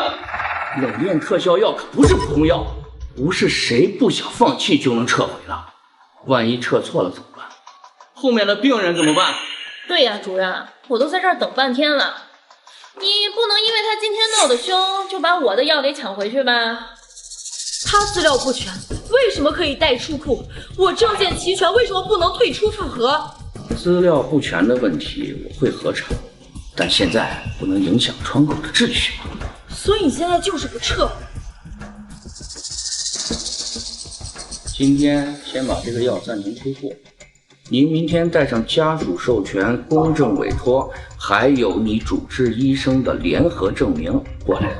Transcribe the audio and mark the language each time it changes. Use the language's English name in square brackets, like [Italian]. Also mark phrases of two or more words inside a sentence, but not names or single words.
[Chinese] 冷鏈特效藥可不是普通藥，不是誰不想放棄就能撤回的。萬一撤錯了怎麼辦？後面的病人怎麼辦？對呀，主任，我都在這兒等半天了，你不能因為他今天鬧得兇，就把我的藥給搶回去吧？他資料不全，為什麼可以帶出庫？我證件齊全，為什麼不能退出複核？資料不全的問題我會核查，但現在不能影響窗口的秩序。所以你現在就是不撤？今天先把這個藥暫停出貨，您明天帶上家屬授權、公證委託，還有你主治醫生的聯合證明過來。